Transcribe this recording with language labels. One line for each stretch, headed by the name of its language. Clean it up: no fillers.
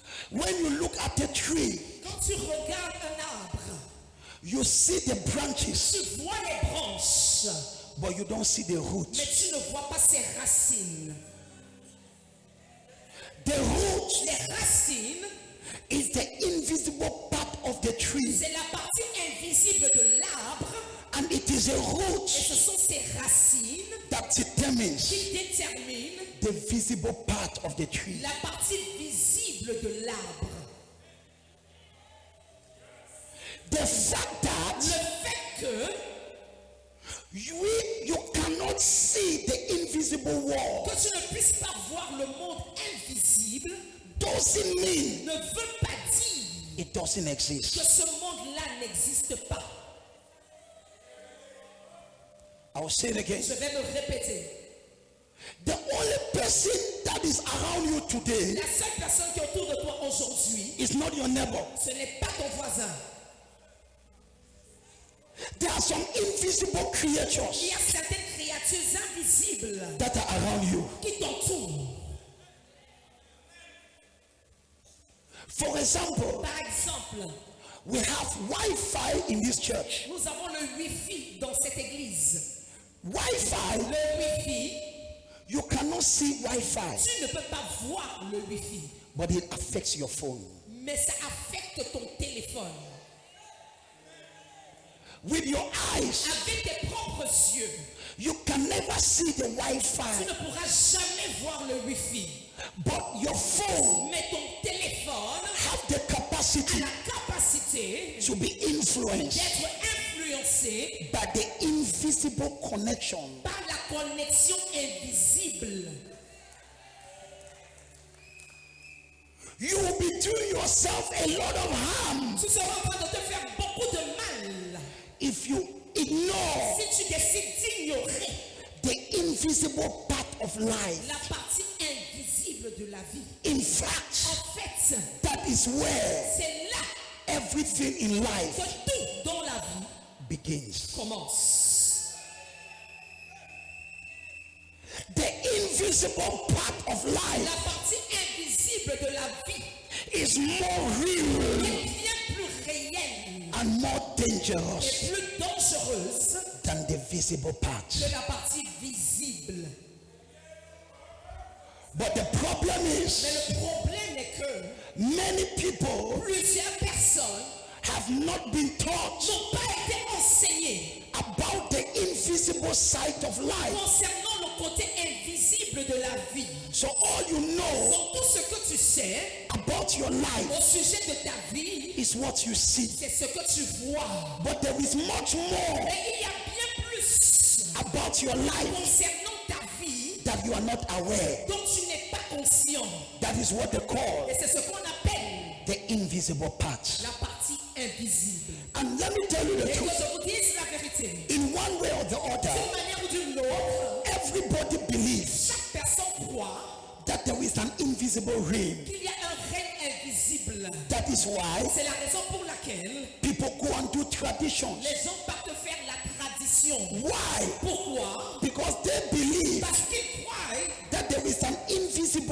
English: When you look at a tree,
French: Quand tu regardes un arbre,
English: you see the branches,
French: tu vois les branches,
English: but you don't see the
French: mais
English: root.
French: tu ne vois pas ses racines.
English: The root
French: Les racines,
English: is the invisible part of the tree,
French: c'est la partie invisible de l'arbre,
English: and it is a
French: et
English: root
French: ce sont ces racines
English: that determines
French: qui déterminent
English: the visible part of the tree.
French: la partie visible de l'arbre.
English: The fact
French: Le
English: that
French: fait que
English: you cannot see the invisible world
French: tu ne puisses pas voir le monde invisible
English: doesn't mean
French: ne veut pas dire
English: it doesn't
French: que
English: exist.
French: ce monde-là n'existe pas.
English: I will say it again.
French: Je vais me répéter.
English: The only person that is around you today
French: La seule personne qui est autour de toi aujourd'hui,
English: is not your neighbor.
French: ce n'est pas ton voisin.
English: There are some invisible
French: Il
English: creatures
French: y a certaines créatures invisibles
English: that are around you.
French: qui t'entourent.
English: For example,
French: Par exemple,
English: we have Wi-Fi in this church.
French: nous avons le Wi-Fi dans cette église.
English: Wi-Fi,
French: Le Wi-Fi,
English: you cannot see Wi-Fi,
French: tu ne peux pas voir le Wi-Fi,
English: but it affects your phone.
French: mais ça affecte ton téléphone.
English: With your eyes,
French: Avec tes propres yeux,
English: you can never see the
French: tu
English: Wi-Fi,
French: ne pourras jamais voir le Wi-Fi,
English: but your phone
French: mais ton téléphone
English: have the
French: a
English: capacity
French: la capacité
English: to be influenced
French: d'être influencé
English: by the invisible connection.
French: par la connexion invisible.
English: You will be doing yourself a lot of harm
French: Tu seras en train de te faire beaucoup de mal
English: if you ignore
French: si tu décides d'ignorer
English: the invisible part of life.
French: la partie invisible de la vie.
English: In fact,
French: En fait,
English: that is where
French: c'est là
English: everything in life
French: que tout dans la vie
English: begins.
French: commence.
English: The invisible part of
French: La
English: life
French: partie invisible de la vie
English: is more real
French: est bien plus réelle
English: and more dangerous
French: et plus dangereuse
English: than the visible part.
French: que la partie visible.
English: But the problem is,
French: Mais le problème est que
English: many people
French: plusieurs personnes
English: have not been taught
French: n'ont pas été enseignées
English: about the invisible side of life.
French: concernant le côté invisible de la vie.
English: So all you know
French: Donc tout ce que tu sais
English: about your life
French: au sujet de ta vie,
English: is what you see.
French: c'est ce que tu vois.
English: But there is much more
French: Mais il y a bien plus
English: about your life
French: concernant ta vie
English: that you are not aware.
French: dont tu n'es pas conscient.
English: That is what they call
French: Et c'est ce qu'on appelle
English: the invisible part.
French: la partie invisible.
English: And let me tell you the
French: Et que
English: truth.
French: je vous dise la vérité.
English: In one way or the
French: D'une
English: other,
French: manière ou d'une autre,
English: everybody believes
French: chaque personne croit
English: that there is an invisible realm
French: qu'il y a un règne invisible invisible.
English: That is why
French: C'est la raison pour laquelle
English: people go and do traditions.
French: les gens partent faire la tradition.
English: Why?
French: Pourquoi?
English: Because they believe
French: Parce qu'ils croient
English: that there is an invisible